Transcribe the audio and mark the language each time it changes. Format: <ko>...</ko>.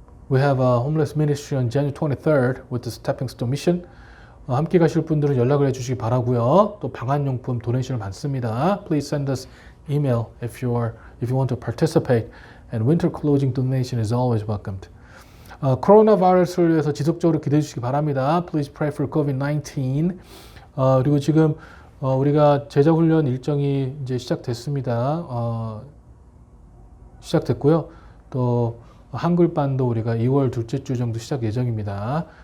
<en>We have a homeless ministry on January 23rd with the Stepping Stone Mission.</en> <ko>함께 가실 분들은 연락을 해주시기 바라고요. 또 방한용품 도네이션을 받습니다.</ko> <en>Please send us email if you want to participate. And winter clothing donation is always welcomed.</en> <ko>코로나 바이러스를 위해서 지속적으로 기도해 주시기 바랍니다.</ko> <en>Please pray for COVID-19.</en> <ko>그리고 지금 우리가 제자훈련 일정이 이제 시작됐습니다. 시작됐고요. 또 한글반도 우리가 2월 둘째 주 정도 시작 예정입니다.</ko>